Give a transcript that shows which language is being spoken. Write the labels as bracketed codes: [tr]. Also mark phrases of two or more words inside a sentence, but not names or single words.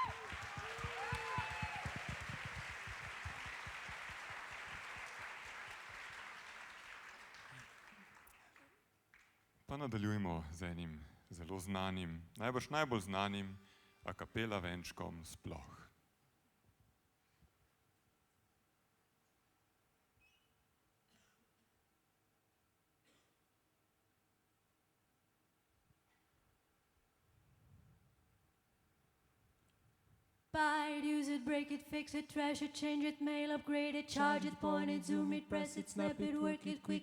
[sl] Pa nadaljujmo z enim zelo znanim, najbolj znanim a cappella venčkom sploh. [en] Buy it, use it, break it, fix it, trash it, change it, mail, upgrade it, charge it, point it, zoom it, press it, snap it, work it, quick